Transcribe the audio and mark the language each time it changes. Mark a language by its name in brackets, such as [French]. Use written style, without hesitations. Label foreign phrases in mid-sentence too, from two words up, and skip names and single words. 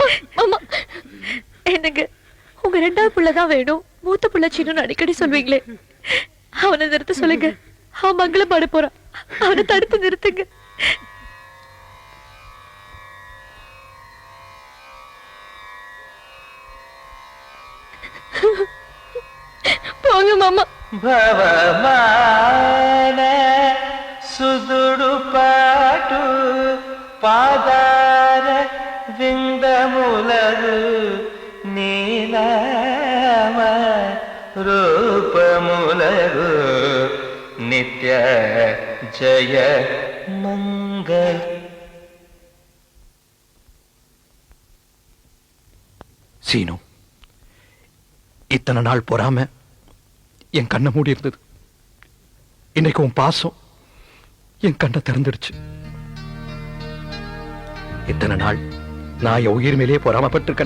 [Tamil] மாமா, என்னங்க உங்க ரெண்டாவது புள்ளதான் வேணும், மூத்த புள்ள சீனு அடிக்கடி சொல்வீங்களே, அவனை நிறுத்த சொல்லுங்க. அவன் மங்களம் பாட போறான், அவனை தடுத்து நிறுத்துங்க. போங்க மாமா. [Telugu] భవమాన సుదుడు పాటు పాదార విందములరు నీలామ రూపములరు నిత్య జయ మంగళ. [Tamil] சீனு, இத்தனை நாள் பொறாம என் கண்ணை மூடி இருந்தது. இன்னைக்கு உன் பாசம் என் கண்ணை திறந்துடுச்சு. இத்தனை நாள் நான் என் உயிர் மேலேயே பொறாமப்பட்டிருக்கேன்.